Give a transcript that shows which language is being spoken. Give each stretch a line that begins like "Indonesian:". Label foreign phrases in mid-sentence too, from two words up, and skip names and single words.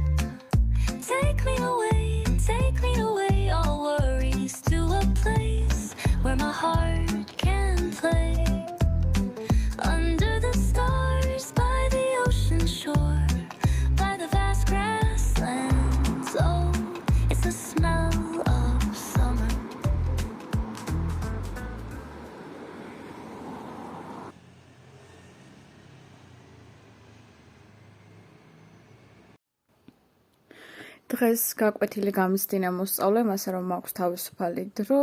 English: Take me away, all worries to a place where my heart can play. Under the stars, by the ocean shore, by the vast grasslands. Oh, it's the smell of summer.
Georgian: დღეს გაკვეთილი გამიზდინა მოსწავლე, ასე რომ მაქვს თავისუფალი დრო.